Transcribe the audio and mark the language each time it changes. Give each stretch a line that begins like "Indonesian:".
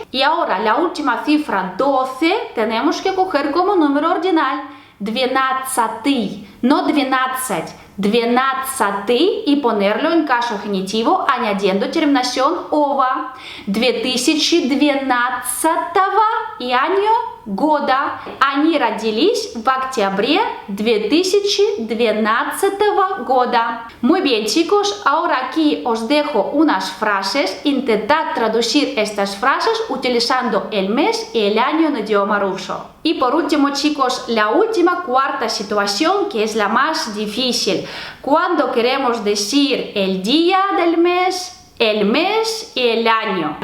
Spanish: Y ahora la última cifra, 12, tenemos que coger como número ordinal, 12, no 12, 12 y ponerlo en caso genitivo añadiendo terminación ова.
Russian: 2012
Spanish: y año
Russian: года. Они родились в октябре 2012 года.
Spanish: Muy bien, chicos, ahora aquí os dejo unas frases. Intentad traducir estas frases utilizando el mes y el año en idioma ruso. Y por último, chicos, la última cuarta situación, que es la más difícil. Cuando queremos decir el día del mes, el mes y el año.